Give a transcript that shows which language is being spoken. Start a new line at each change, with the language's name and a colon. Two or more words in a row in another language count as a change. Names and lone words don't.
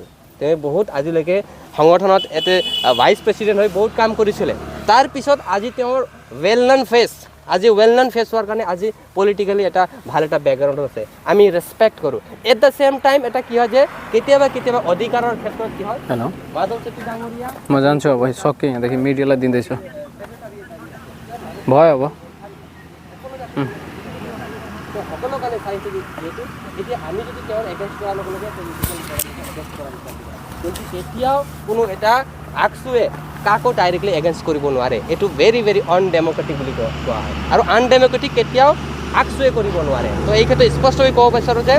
Assamese: তেওঁ বহুত আজিলৈকে সংগঠনত এতে
English: vice president
Assamese: হৈ বহুত কাম কৰিছিলে। তাৰপিছত আজি তেওঁৰ
English: well known face,
Assamese: আজি
English: well known face
Assamese: হোৱাৰ কাৰণে আজি পলিটিকেলি এটা ভাল এটা বেকগ্ৰাউণ্ড আছে, আমি ৰেচপেক্ট কৰোঁ।
English: at the same time
Assamese: এটা কি হয় যে কেতিয়াবা অধিকাৰৰ ক্ষেত্ৰত কি হয়, মাধৱ চেত্ৰী ডাঙৰীয়া মই জানিছোঁ
Nepali: अब सकिङ देखि मिडियालाई दिँदैछु भयो अब
Assamese: তো সকলৰ কাৰণে চাইছে যিহেতু এতিয়া আমি যদি তেওঁৰ এগেইনষ্ট কৰাৰ লগে লগে এগেইনষ্ট কৰা কিন্তু তেতিয়াও কোনো এটা আকচুৱে কাকো ডাইৰেক্টলি এগেইনষ্ট কৰিব নোৱাৰে এইটো
English: very very undemocratic
Assamese: বুলি কোৱা হয় আৰু আনডেমক্ৰেটিক কেতিয়াও আকচুৱে কৰিব নোৱাৰে তো এই ক্ষেত্ৰত স্পষ্টকৈ ক'ব বিচাৰোঁ যে